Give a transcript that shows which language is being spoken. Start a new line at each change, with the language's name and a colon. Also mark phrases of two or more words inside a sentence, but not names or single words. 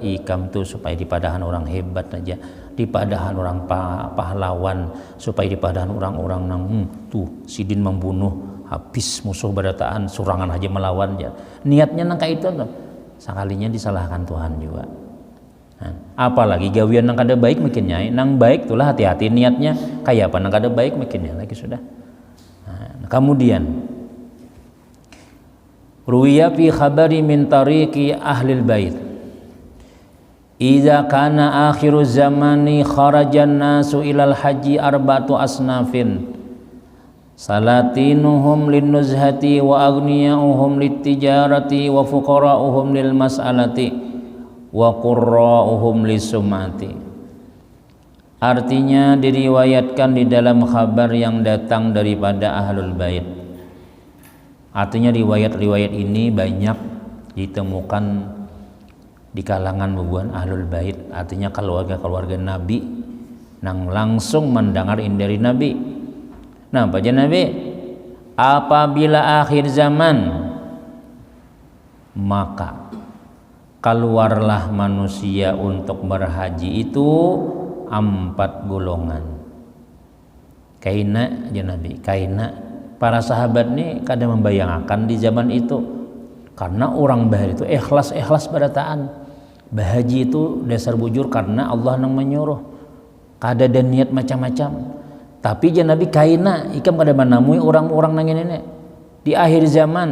Banjar: Ikam tuh supaya dipadahan orang hebat aja, dipadahan orang pahlawan, supaya dipadahan orang-orang yang tuh sidin membunuh habis musuh berataan surangan aja melawan ya. Niatnya nang kayak itu tuh, sekalinya disalahkan Tuhan juga. Apalagi gawian nang kada baik makinnya, nang baik itulah hati-hati niatnya kayak apa nang kada baik makinnya lagi sudah.
Arabic: Kemudian وروي في الخبر من طريق أهل البيت إذا كان آخر الزمان خرج الناس إلى الحج أربعة أصناف سلاطينهم للنزهة وأغنياؤهم للتجارة وفقراؤهم للمسألة وقراؤهم للسمعة.
Banjar: Artinya diriwayatkan di dalam kabar yang datang daripada
Arabic: أهل البيت.
Banjar: Artinya riwayat-riwayat ini banyak ditemukan di kalangan bubuhan
Arabic: أهل البيت,
Banjar: artinya keluarga-keluarga Nabi nang langsung mendengar dari Nabi. Nah, baca Nabi, apabila akhir zaman maka keluarlah manusia untuk berhaji itu 4 golongan. Kaina
Arabic: يا نبي,
Banjar: kaina para sahabat nih kadang membayangkan di zaman itu, karena orang bahari itu ikhlas pada taan. Bahaji itu dasar bujur karena Allah nang menyuruh. Kada dan niat macam-macam. Tapi
Arabic: يا نبي
Banjar: kaina ikam kada menemui orang-orang nang ini di akhir zaman.